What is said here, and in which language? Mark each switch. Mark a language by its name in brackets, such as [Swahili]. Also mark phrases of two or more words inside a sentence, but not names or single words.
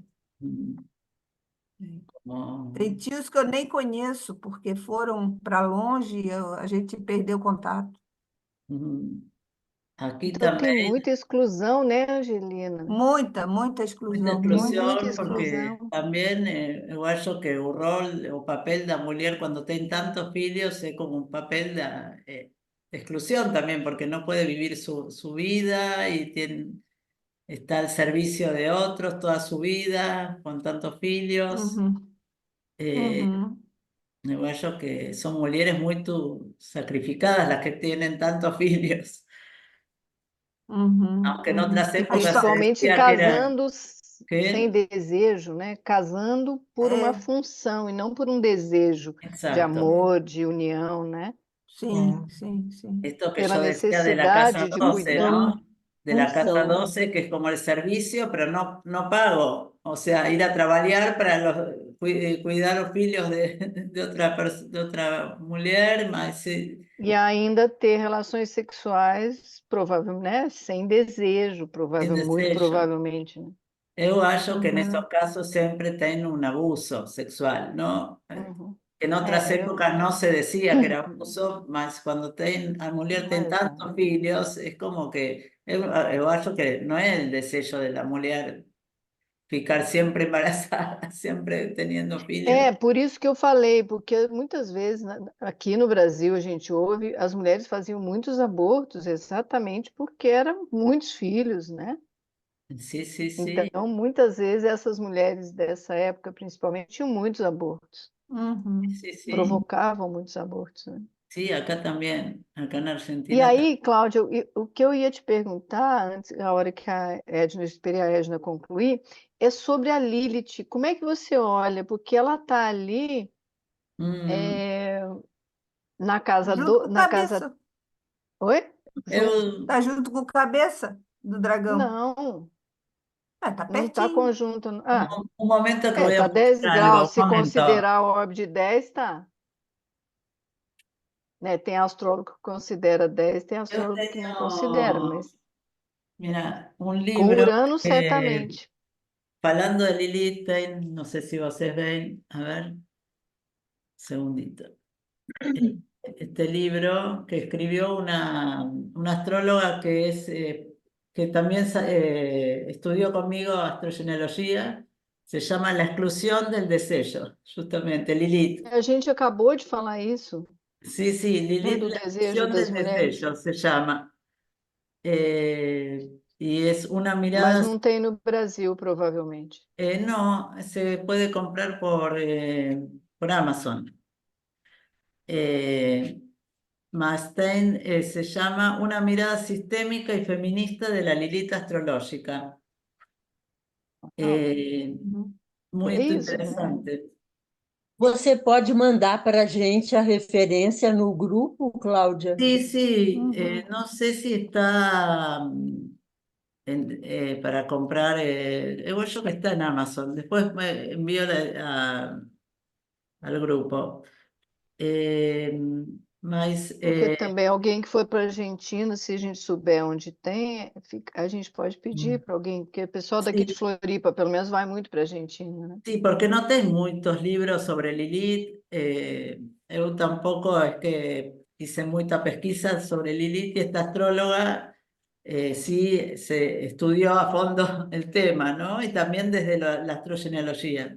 [Portuguese] Mm, como- Tem tios que eu nem conheço, porque foram para longe e a gente perdeu contato. [Spanish] mm. Aquí [Portuguese] Então tem [Spanish] también. [Portuguese] muita exclusão, né, Angelina? Muita, muita [Spanish] Mucha [Portuguese] exclusão, muita Muita [Spanish] exclusión, [Portuguese] exclusão. porque exclusão. [Spanish] también yo acho que el rol o papel de la mujer cuando tiene tantos hijos es como un papel de exclusión también, porque no puede vivir su vida y está al servicio de otros toda su vida con tantos hijos. Uhum, uhum, Yo acho que son mujeres muy sacrificadas las que tienen tantos hijos, uhum, aunque en uhum. otras [Portuguese] E [Spanish] épocas se [Portuguese] principalmente [Spanish] decía que era [Portuguese] casando sem que, desejo, né? Casando por uma É, função e não por um desejo de [Spanish] exacto. [Portuguese] amor, de união, né? sim, sim, sim. [Spanish] Esto que [Portuguese] Pela [Spanish] yo decía de la casa [Portuguese] necessidade de [Spanish] 12, [Portuguese] cuidar. [Spanish] ¿no? [Portuguese] Função, [Spanish] De la casa [Portuguese] função. [Spanish] 12 que es como el servicio, pero no pago. O sea, ir a trabajar para cuidar los hijos de otra mujer, más [Portuguese] E ainda ter relações sexuais, provavelmente, né? Sem desejo, [Spanish] sin [Portuguese] muito [Spanish] desecho. [Portuguese] provavelmente, né? [Spanish] Yo acho que en esos Uhum, casos siempre tienen un abuso sexual, ¿no? Uhum. En otras [Portuguese] É, [Spanish] épocas no se decía que era abuso, más cuando la mujer tiene [Portuguese] exato. [Spanish] tantos hijos, es como que yo acho que no es el deseo de la mujer ficar siempre embarazada, siempre teniendo hijos. [Portuguese] É, por isso que eu falei, porque muitas vezes aqui no Brasil a gente ouve, as mulheres faziam muitos abortos exatamente porque eram muitos filhos, né? [Spanish] Sí, sí, sí, [Portuguese] Então, muitas vezes essas mulheres dessa época, principalmente, tinham muitos abortos, uhum. [Spanish] sí, sí. [Portuguese] provocavam muitos abortos, né? [Spanish] Sí, acá también, acá en [Portuguese] E [Spanish] Argentina también. [Portuguese] aí, Cláudia, o que eu ia te perguntar, antes, a hora que a Edna, eu esperei a Edna concluir, é sobre a Lilith. Como é que você olha? Porque ela está ali, Mm, Junto com o Na casa... cabeça. Oi? Eu, Tá junto com o cabeça do dragão. Não, Ah, tá não está pertinho. conjunto. [Spanish] un, [Portuguese] Ah, [Spanish] un momento que voy a [Portuguese] tá 10 [Spanish] buscar [Portuguese] graus. [Spanish] algo, un [Portuguese] Se [Spanish] momento. [Portuguese] considerar a orbe de 10, tá. Né? Tem astrólogo que considera 10, tem [Spanish] Yo [Portuguese] astrólogo que não considera, [Spanish] tengo, [Portuguese] mas [Spanish] mira, un [Portuguese] com [Spanish] libro [Portuguese] Urano, [Spanish] que, [Portuguese] certamente. falando de Lilith, [Spanish] no sé si vocês ven, a ver, segundito. Este libro que escribió una astróloga que también estudió conmigo astrogenealogía, se llama La exclusión del deseo, justamente, Lilith. [Portuguese] A gente acabou de falar isso, [Spanish] Sí, sí, [Portuguese] né? [Spanish] Lilith, [Portuguese] Do [Spanish] la [Portuguese] desejo [Spanish] exclusión [Portuguese] das [Spanish] del [Portuguese] mulheres, [Spanish] deseo se llama. Y es una [Portuguese] mas [Spanish] mirada, [Portuguese] não tem no Brasil, provavelmente. [Spanish] no, se puede comprar por Amazon. Eh, Mustaine se llama Una mirada sistémica y feminista de la Lilith astrológica. Eh, Uhum. muy [Portuguese] É isso, né? [Spanish] interesante. [Portuguese] Você pode mandar para a gente a referência no grupo, Cláudia? [Spanish] Sí, sí, Uhum. no sé si está para comprar, yo creo que está en Amazon. Después me envío al grupo. [Portuguese] Eh, mas, Porque também alguém que foi para a Argentina, se a gente souber onde tem, a gente pode pedir para alguém, porque o pessoal daqui de [Spanish] sí, [Portuguese] Floripa, pelo menos, vai muito para a Argentina, né? [Spanish] sí, porque no tengo muchos libros sobre Lilith. Yo tampoco es que hice mucha pesquisa sobre Lilith y esta astróloga sí se estudió a fondo el tema, ¿no? Y también desde la astrogenealogía.